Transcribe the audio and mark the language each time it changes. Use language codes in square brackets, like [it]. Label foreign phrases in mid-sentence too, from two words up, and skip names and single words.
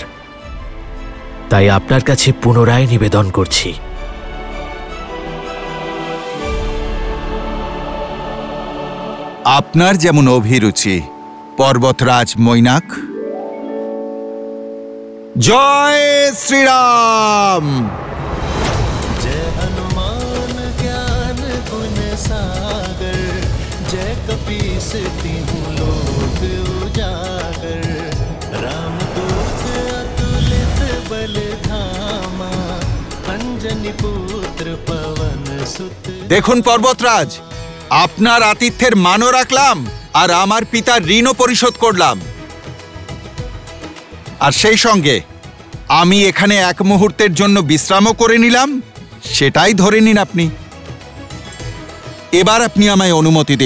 [bn] তাই আপনার কাছে পুনরায় নিবেদন করছি। আপনার যেমন অভিরুচি পর্বতরাজ মৈনাক। জয় শ্রীরাম। [awa] जय हनुमान ज्ञान गुण सागर, जय कपीस तिहु लोक उजागर। रामदूत अतुलित बल धामा, अंजनी पुत्र पवन सुत। [bn] দেখুন পর্বতরাজ, আপনার আতিথ্যের মানও রাখলাম আর আমার পিতার ঋণও পরিশোধ করলাম। আর সেই সঙ্গে আমি এখানে এক মুহূর্তের জন্য বিশ্রামও করে নিলাম। সেটাই ধরে নিন আপনি। এবার আপনি আমায় অনুমতি দিন।